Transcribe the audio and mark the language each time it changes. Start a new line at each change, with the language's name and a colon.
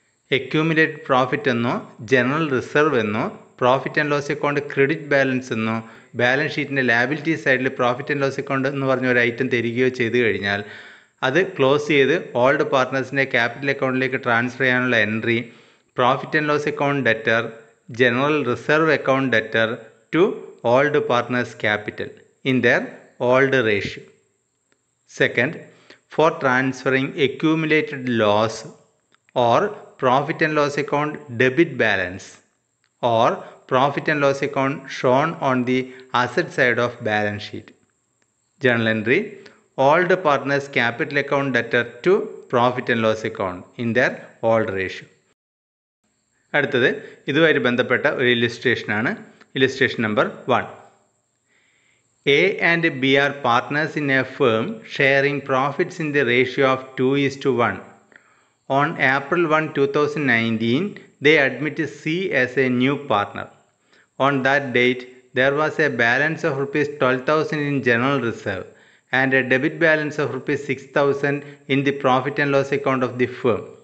Malayalam: Accumulated profit എന്നോ general reserve എന്നോ
English: profit and loss account credit balance എന്നോ balance ഷീറ്റിൻ്റെ liability സൈഡിൽ പ്രോഫിറ്റ് ആൻഡ് ലോസ് അക്കൗണ്ട് എന്ന് പറഞ്ഞ ഒരു ഐറ്റം തരികയോ ചെയ്തു കഴിഞ്ഞാൽ അത് ക്ലോസ് ചെയ്ത് ഓൾഡ് പാർട്ട്നേഴ്സിൻ്റെ ക്യാപിറ്റൽ അക്കൗണ്ടിലേക്ക് ട്രാൻസ്ഫർ ചെയ്യാനുള്ള entry profit and loss account debtor, general reserve account debtor to old partners capital in their old ratio. Second, for transferring accumulated loss or profit and loss account debit balance or profit and loss account shown on the asset side of balance sheet. Journal entry, old partners capital account debtor to profit and loss account in their old ratio.
Malayalam: അടുത്തത് ഇതുമായി ബന്ധപ്പെട്ട ഒരു ഇല്ലുസ്ട്രേഷനാണ്. Illustration number 1.
English: A and B are partners in a firm sharing profits in the ratio of 2:1. On April 1, 2019, they admit C as a new partner. On that date, there was a balance of Rs 12,000 in general reserve and a debit balance of Rs 6,000 in the profit and loss account of the firm.